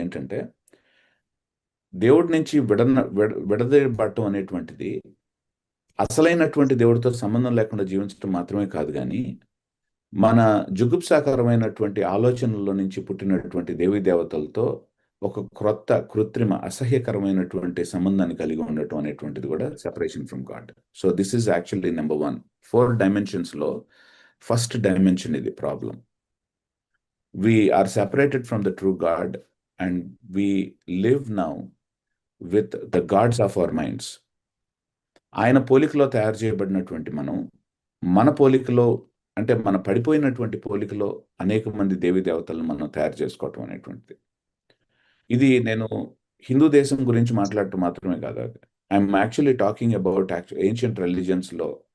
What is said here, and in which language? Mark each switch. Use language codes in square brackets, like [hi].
[te] ఏంటంటే, దేవుడి నుంచి విడదీయబడటం అనేటువంటిది అసలైనటువంటి దేవుడితో సంబంధం లేకుండా జీవించడం మాత్రమే కాదు, కానీ మన జుగుప్సాకరమైనటువంటి ఆలోచనల్లో నుంచి పుట్టినటువంటి దేవీ దేవతలతో ఒక క్రొత్త కృత్రిమ అసహ్యకరమైనటువంటి సంబంధాన్ని కలిగి ఉండటం అనేటువంటిది కూడా [en] Separation from God. So this is actually number 1. [te] 4 డైమెన్షన్స్లో first dimension ఇది problem. [en] We are separated from the true God and we live now with the gods of our minds. [te] ఆయన పోలికలో తయారు చేయబడినటువంటి మనం, మన పోలికలో, అంటే మన పడిపోయినటువంటి పోలికలో అనేక మంది దేవీ దేవతలను మనం తయారు చేసుకోవటం అనేటువంటిది. ఇది నేను హిందూ దేశం గురించి మాట్లాడటం మాత్రమే కాదు, అది [en] I'm actually talking about ancient రిలీజియన్స్లో.